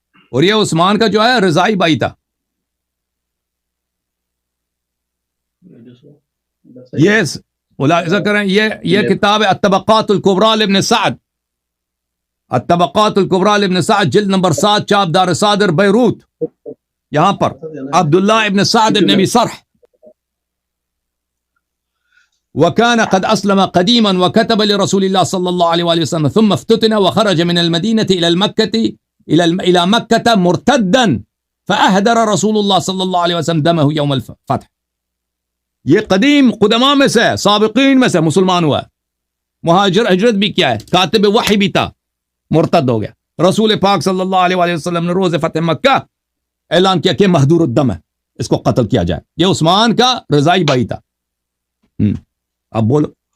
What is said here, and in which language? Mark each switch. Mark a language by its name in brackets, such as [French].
[Urdu] اور یہ عثمان کا جو ہے رضائی بھائی تھا. یہ ملاحظہ کریں، یہ کتاب ہے الطبقات الکبریٰ لابن سعد، الطبقات الکبریٰ لابن سعد، جلد نمبر 7، چاپ دار صادر بیروت. یہاں پر [Arabic] عبداللہ ابن سعد ابن ابی سرح وكان قد أسلم قديما وكتب لرسول الله صلى الله عليه وآله وسلم ثم افتتن وخرج من المدينة إلى مكة مرتدا فأهدر رسول الله صلى الله عليه وسلم دمه يوم الفتح. [Urdu] یہ قدیم قدماء میں سے، سابقین میں سے مسلمان ہوا ہے. مہاجر، ہجرت بھی کیا ہے، کاتب وحی بھی تھا، مرتد ہو گیا. رسول پاک صلی اللہ علیہ وآلہ وسلم نے روز فتح مکہ اعلان کیا کہ مہدور الدم ہے، اس کو قتل کیا جائے. یہ عثمان کا رضائی بھائی تھا. اب بولو